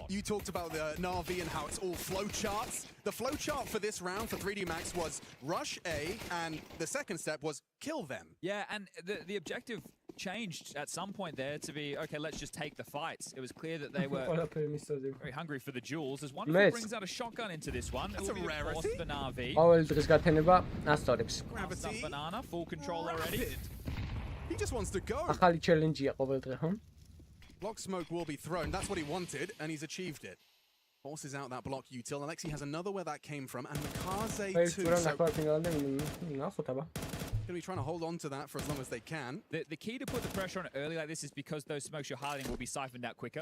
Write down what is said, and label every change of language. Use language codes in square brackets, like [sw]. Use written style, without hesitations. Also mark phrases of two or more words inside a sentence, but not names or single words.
[en] You talked about the Na'Vi and how it's all flowcharts. The flowchart for this round for 3D Max was rush A, and the second step was kill them. Yeah, and the objective changed at some point there to be, okay, let's just take the fights. It was clear that they were very hungry for the jewels. As one brings out a shotgun into this one. That's a rarity. For Na'Vi. [ka] ყოველ დღეს გათენება ასწორებს. [en] Gravity. Banana, full control already. He just wants to go. [ka] ახალი challenge-ია ყოველდღე, ხო? [en] Block smoke will be thrown. That's what he wanted, and he's achieved it. Forces out that block util. Alexi has another where that came from, and Makaze too. So going to be trying to hold on to that for as long as they can. The key to put the pressure on it early like this is because those smokes you're hiding will be siphoned out quicker.